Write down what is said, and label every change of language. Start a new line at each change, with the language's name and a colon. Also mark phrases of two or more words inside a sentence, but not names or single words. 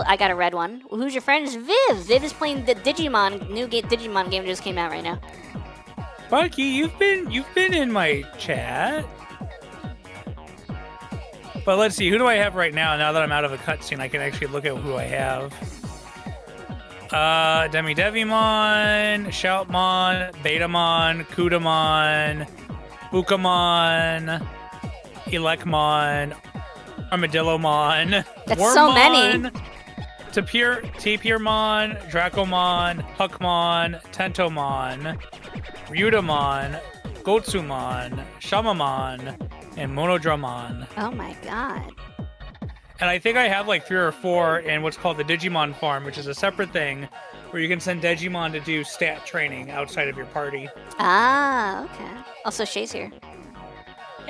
English: I got a red one. Who's your friend? Viv. Viv is playing the new Digimon game just came out right now. Bucky, you've been in my chat. But let's see, who do I have right now? Now that I'm out of a cutscene, I can actually look at who I have. Devimon, Shoutmon, Betamon, Kudamon, Bukamon, Elecmon, Armadillomon, That's Wormmon, so many. Tapirmon, Dracomon, Huckmon, Tentomon, Ryutamon, Gotsumon, Shamamon, and Monodramon. Oh my god. And I think I have like 3 or 4 in what's called the Digimon Farm, which is a separate thing where you can send Digimon to do stat training outside of your party. Ah, okay. Also, Shay's here. Yeah.